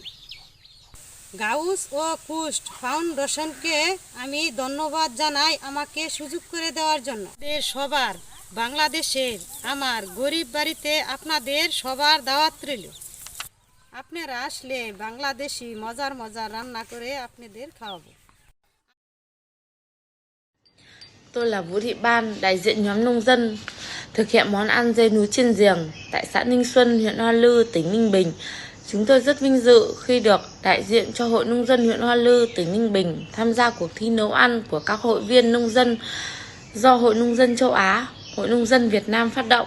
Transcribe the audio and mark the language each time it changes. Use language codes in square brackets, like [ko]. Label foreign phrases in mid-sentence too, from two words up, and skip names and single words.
[bn] গাউস ও কুস্ট ফাউন্ডেশনকে আমি ধন্যবাদ জানাই আমাকে সুযোগ করে দেওয়ার জন্য। সবার বাংলাদেশের আমার গরিব বাড়িতে আপনাদের সবার দাওয়াত রইল। আপনারা আসলে বাংলাদেশি মজার রান্না করে আপনাদের খাওয়াবো। [vi] Tôi là Vũ Thị Ban, đại diện nhóm nông dân thực hiện món ăn dê núi trên giềng tại xã Ninh Xuân, huyện Hoa Lư, tỉnh Ninh Bình. Chúng tôi rất vinh dự khi được đại diện cho Hội Nông dân huyện Hoa Lư, tỉnh Ninh Bình tham gia cuộc thi nấu ăn của các hội viên nông dân do Hội Nông dân châu Á, Hội Nông dân Việt Nam phát động.